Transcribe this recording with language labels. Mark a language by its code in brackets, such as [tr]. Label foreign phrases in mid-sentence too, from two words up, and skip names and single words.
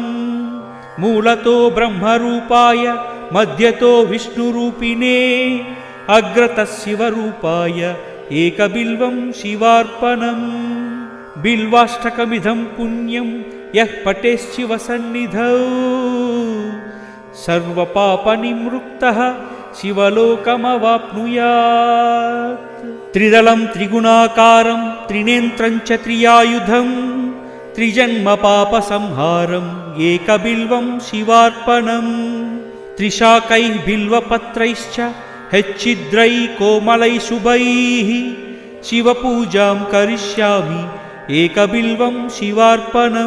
[sa] मूलतो ब्रह्मरूपाय मध्यतो विष्णुरूपिणे अग्रतः शिवरूपाय एकबिल्वं शिवार्पणम्। बिल्वाष्टकमिदं पुण्यं यः पठेत् शिवसन्निधौ सर्वपापनिवृत्तः శివలోకమవాప్నుయాత్. త్రిదళం త్రిగుణాకారం త్రినేత్రం చ త్రియాయుధం త్రిజన్మ పాప సంహారం ఏకబిల్వం శివార్పణం. త్రిశాకైః బిల్వపత్రైశ్చ హెచ్చిద్రై కోమలై శుభైః శివపూజాం కరిష్యామి ఏకబిల్వం శివార్పణం.